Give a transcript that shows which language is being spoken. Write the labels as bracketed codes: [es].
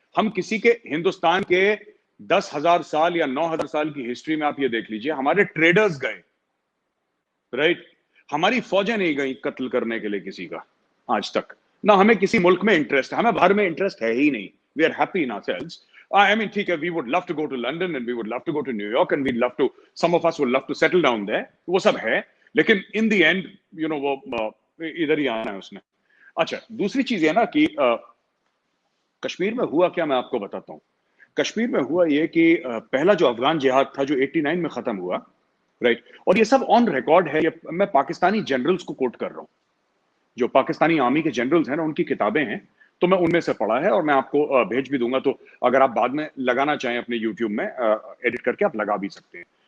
[hi] हम किसी के, हिंदुस्तान के 10,000 साल या 9,000 साल की हिस्ट्री में आप ये देख लीजिए, हमारे ट्रेडर्स गए, राइट? हमारी फौजें नहीं गई कत्ल करने के लिए किसी का आज तक। ना हमें किसी मुल्क में इंटरेस्ट है, हमें बाहर में इंटरेस्ट है ही नहीं। [en] We are happy in ourselves. I mean, [hi] ठीक है, [en] we would love to go to London and we would love to go to New York and we'd love to, some of us would love to settle down there. [hi] वो सब है, लेकिन [en] in the end, you know, [hi] वो इधर ही आना है उसने। अच्छा, दूसरी चीज है ना कि कश्मीर में हुआ क्या, मैं आपको बताता हूँ। कश्मीर में हुआ ये कि पहला जो अफगान जिहाद था जो 89 में खत्म हुआ, राइट? और ये सब ऑन रिकॉर्ड है। ये मैं पाकिस्तानी जनरल्स को कोट कर रहा हूँ, जो पाकिस्तानी आर्मी के जनरल्स हैं ना, उनकी किताबें हैं, तो मैं उनमें से पढ़ा है और मैं आपको भेज भी दूंगा। तो अगर आप बाद में लगाना चाहें अपने यूट्यूब में एडिट करके आप लगा भी सकते हैं।